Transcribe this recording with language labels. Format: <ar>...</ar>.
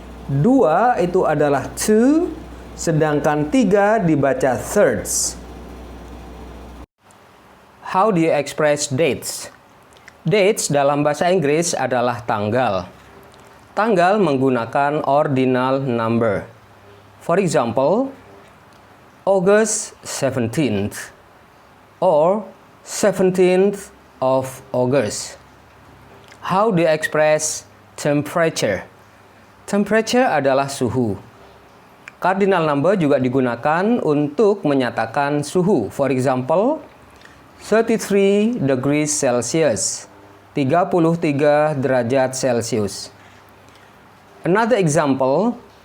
<id>2 itu adalah 2, sedangkan 3 dibaca thirds.</id> <en>How do you express dates?</en> <id>Dates dalam bahasa Inggris adalah tanggal. Tanggal menggunakan ordinal number.</id> <en>For example, August 17th or 17th of August. How do you express temperature?</en> <id>Temperature adalah suhu. Cardinal number juga digunakan untuk menyatakan suhu.</id> <en>For example, 33 degrees Celsius, 33</en> <id>derajat Celcius.</id> <en>Another example,</en>